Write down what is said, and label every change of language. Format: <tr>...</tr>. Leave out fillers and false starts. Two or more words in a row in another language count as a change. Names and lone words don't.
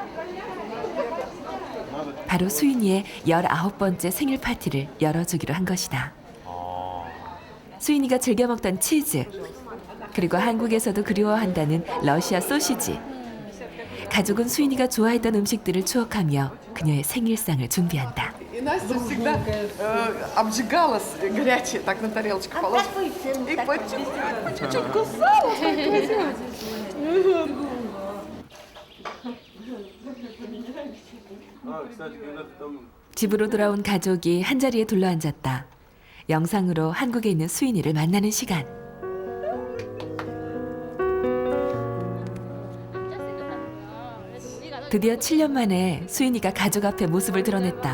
<ko>바로 수인이의 19번째 생일 파티를 열어주기로 한 것이다. 수인이가 즐겨 먹던 치즈, 그리고 한국에서도 그리워한다는 러시아 소시지. 가족은 수인이가 좋아했던 음식들을 추억하며 그녀의 생일상을 준비한다.</ko> <ru>И Настя всегда обжигалась горячее, так на тарелочку положила. И по чуть-чуть кусала.</ru> <ko>집으로 돌아온 가족이 한자리에 둘러앉았다. 영상으로 한국에 있는 수인이를 만나는 시간. 드디어 7년 만에 수인이가 가족 앞에 모습을 드러냈다.</ko>